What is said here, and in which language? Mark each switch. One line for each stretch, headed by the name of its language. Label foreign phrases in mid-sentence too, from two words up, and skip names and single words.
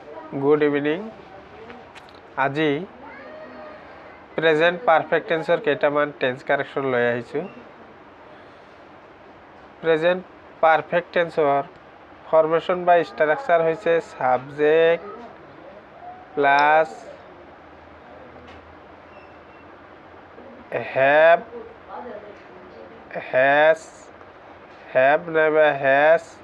English: good evening
Assamese: আজি
English: present perfect
Assamese: টেন্সর কেইটামান
English: tense correction
Assamese: লৈ আহিছোঁ।
English: present perfect
Assamese: টেন্সর ফরমেশন বা স্ট্রাকচার হৈছে
English: subject plus have
Assamese: নাইবা হ্যাজ